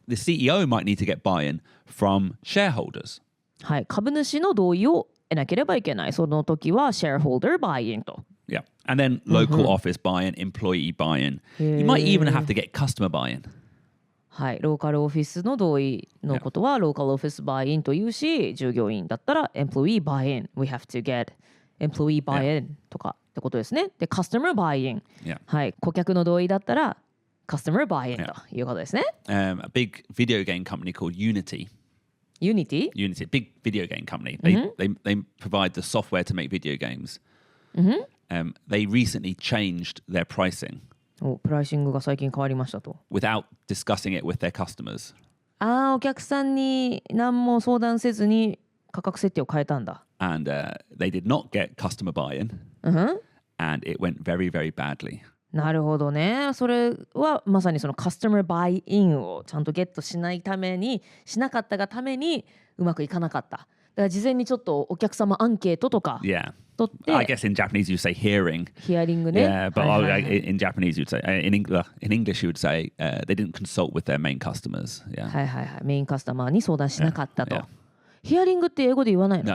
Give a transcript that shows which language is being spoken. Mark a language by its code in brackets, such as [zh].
[en] The CEO might need to get buy-in from shareholders. [ja] はい、株主の同意を得なければいけない。その時は shareholder buy-in と。 [en] Yeah, and then local office buy-in, employee buy-in. You might even have to get customer buy-in. [ja] はい、ローカルオフィスの同意のことはローカルオフィスバイインというし、従業員だったら employee buy-in. [en] We have to get employee buy-in [ja] とかってことですね。 [en] で、customer buy-in。 [ja] はい、顧客の同意だったら customer buy-in ということですね。 [en] A big video game company called Unity. Unity? Unity, a big video game company. They provide the software to make video games. They recently changed their pricing. [ja] プライシングが最近変わりましたと。 [en] Without discussing it with their customers. [ja] お客さんに何も相談せずに価格設定を変えたんだ。 [en] And they did not get customer buy-in. And it went very, very badly. [ja] なるほどね。それはまさにそのカスタマーバイインをちゃんとゲットしなかったがためにうまくいかなかった。だから事前にちょっとお客様アンケートとか取って。 [en] I guess in Japanese you say hearing. [ja] ヒアリングね。 [en] Yeah, but in Japanese you'd say, in English you would say they didn't consult with their main customers. Yeah. [ja] はい。メインカスタマーに相談しなかったと。ヒアリングって英語で言わないの？